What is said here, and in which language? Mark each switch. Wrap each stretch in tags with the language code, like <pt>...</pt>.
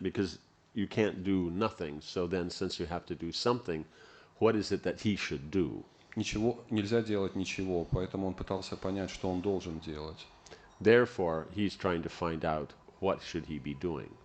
<en>Because you can't do nothing. So then, since you have to do something, what is it that he should do?</en> <ru>Нельзя делать ничего, поэтому он пытался понять, что он должен делать.</ru> <en>Therefore, he's trying to find out what should he be doing.</en>